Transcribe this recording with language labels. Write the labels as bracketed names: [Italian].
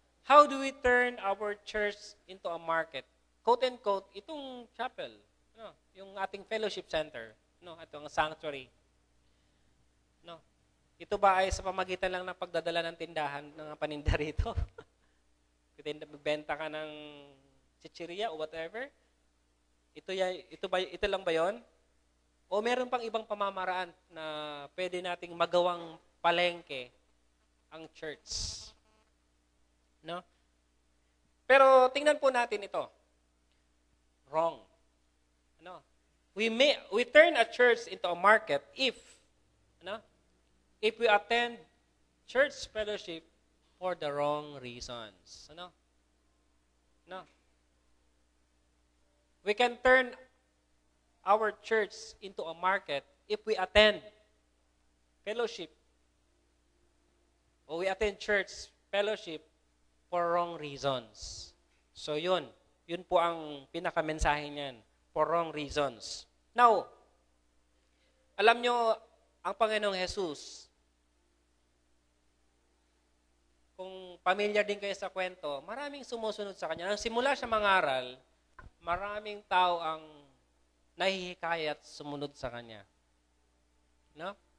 [English] How do we turn our church into a market? Quote and quote, itong chapel, yung ating fellowship center, itong sanctuary. [Filipino] Ito ba ay sa pamagitan lang ng pagdadala ng tindahan ng paninda rito? Benta ka ng chichirya o whatever? Ito lang ba 'yon? O meron pang ibang pamamaraan na pwede nating magawang palengke ang church? No? Pero tingnan po natin ito. [English] Wrong. We turn a church into a market if we attend church fellowship for the wrong reasons. We can turn our church into a market if we attend fellowship or we attend church fellowship for wrong reasons. [Filipino] So yun po ang pinakamensahe niyan, [English] for wrong reasons. [Filipino] Now, alam nyo, ang Panginoong Jesus, kung pamilyar din kayo sa kwento, maraming sumusunod sa Kanya. Nang simula siya mangaral, maraming tao ang nahihikayat sumunod sa Kanya. No?